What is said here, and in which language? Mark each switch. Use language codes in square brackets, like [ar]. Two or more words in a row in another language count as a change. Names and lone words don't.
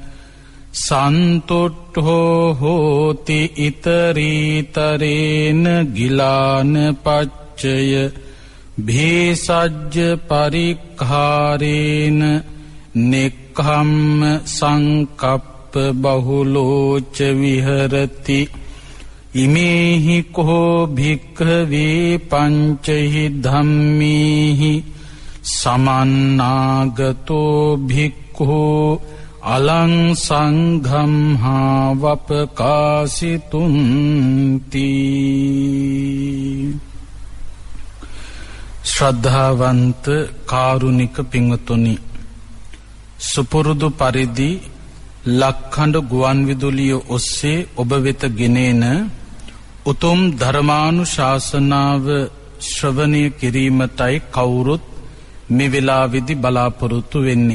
[pi] සන්තුට්ඨෝ හෝති ඉතරීතරේන ගිලාන පච්චය භේසජ්ජ පරික්ඛාරේන නෙක්ඛම්ම සංකප්ප බහුලෝච විහරති ඉමේහි කෝ භික්ඛවේ පංචහි ධම්මේහි සමන්නාගතෝ භික්ඛෝ අලං සංඝම් හා වපකාසිතුන්ති. [si] ශ්‍රද්ධාවන්ත කාරුණික පින්වතුනි, සුපුරුදු පරිදි ලක්ඛඬ ගුවන් විදුලිය ඔස්සේ ඔබ වෙත ගෙනෙන උතුම් ධර්මානුශාසනාව ශ්‍රවණය කිරීමටයි කවුරුත් මේ වෙලාවේදී බලාපොරොත්තු වෙන්නේ.